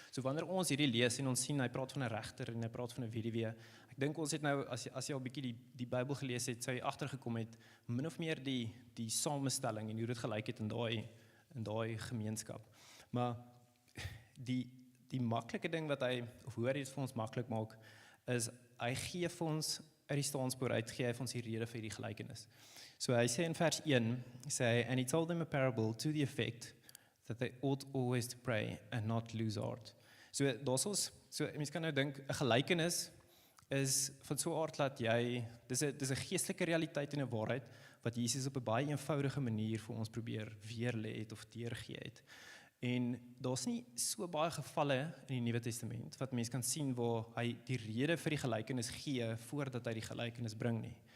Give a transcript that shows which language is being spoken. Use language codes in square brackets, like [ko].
[af] So wanneer ons hierdie lees en ons sien, hy praat van 'n regter en hy praat van 'n weduwee, ek dink ons het nou, as jy al bietjie die Bybel gelees het, sou jy agtergekom het, min of meer die samestelling en hoe dit gelyk het in daai gemeenskap. Maar die maklike ding wat hy, of hoe hy dit vir ons maklik maak, is, hy gee vir ons, uit die staanspoor uit, gee hy vir ons die rede vir die gelykenis. [en] So hy sê in vers 1, and he told them a parable to the effect that they ought always to pray and not lose heart. [af] So mens kan nou dink, 'n gelykenis is van so 'n aard dat dis 'n geestelike realiteit en 'n waarheid wat Jesus op 'n baie eenvoudige manier vir ons probeer weerlê het of deurgee het. En daar's nie so baie gevalle in die Nuwe Testament wat mense kan sien waar hy die rede vir die gelykenis gee voordat hy die gelykenis bring nie.